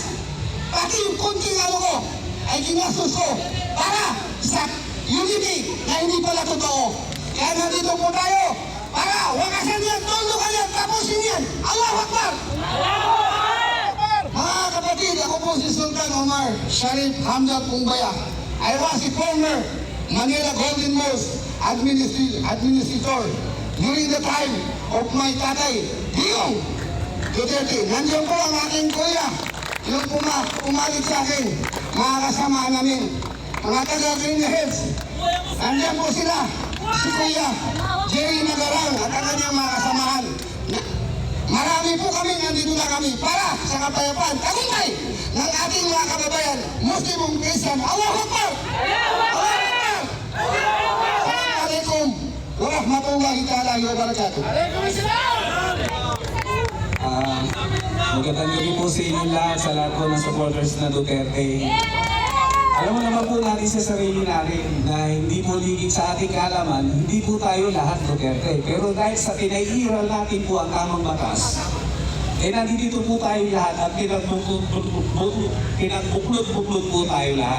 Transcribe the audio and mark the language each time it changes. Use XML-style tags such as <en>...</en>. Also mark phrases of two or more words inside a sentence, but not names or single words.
<tl>Pati yung kunting ano ko ay ginastos ko para sa unity na hindi pala totoo. Kaya nandito po tayo para wakasan yan, tulungan yan, tapusin yan.</tl> <ar>الله أكبر!</ar> <tl>Mga kapatid, ako po si Sultan Omar Sharif Hamzat Pumbaya.</tl> <en>I was a former Manila Golden Mosque administrator during the time of my tatay, Digong Duterte.</en> <tl>Nandiyan po ang aking kuya, yung umalit sa akin, mga kasama namin, mga taga-Green Hills. Nandiyan po sila, si Kuya Jerry Magarang at ang kanyang mga kasamahan. Marami po kami, nandito na kami para sa kapayapaan, tagumpay ng ating mga kababayan, Muslim o Christian.</tl> <ar>الله أكبر! الله أكبر! السلام عليكم ورحمة الله تعالى وبركاته.</ar> <tl>Magandang gabi po sa inyo lahat, sa lahat po ng supporters na Duterte. Alam mo naman po natin sa sarili natin na hindi po ligid sa ating kaalaman, hindi po tayo lahat Duterte. Pero dahil sa tinairal natin po ang tamang batas, nandito po tayo lahat at pinagbuklod-buklod po tayo lahat.</tl>